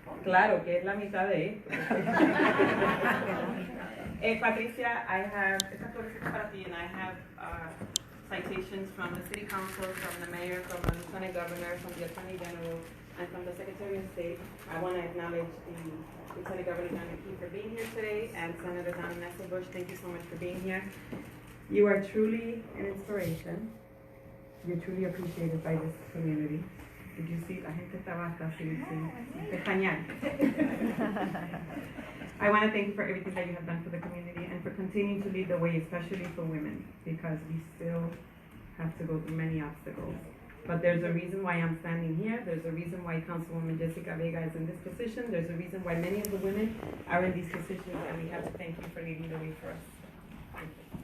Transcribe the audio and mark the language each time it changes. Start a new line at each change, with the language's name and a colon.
English: Claro, que es la mitad de Patricia, I have, esta flor es para ti, and I have citations from the City Council, from the Mayor, from the Lieutenant Governor, from the Attorney General, and from the Secretary of State. I want to acknowledge the Lieutenant Governor John McKee for being here today, and Senator Donna Nesselbush, thank you so much for being here. You are truly an inspiration. You're truly appreciated by this community.
Spanish: Did you see? La gente estaba hasta sin pestañear.
English: I want to thank you for everything that you have done for the community and for continuing to lead the way, especially for women, because we still have to go through many obstacles. But there's a reason why I'm standing here. There's a reason why Councilwoman Jessica Vega is in this position. There's a reason why many of the women are in these positions, and we have to thank you for leading the way for us. Thank you.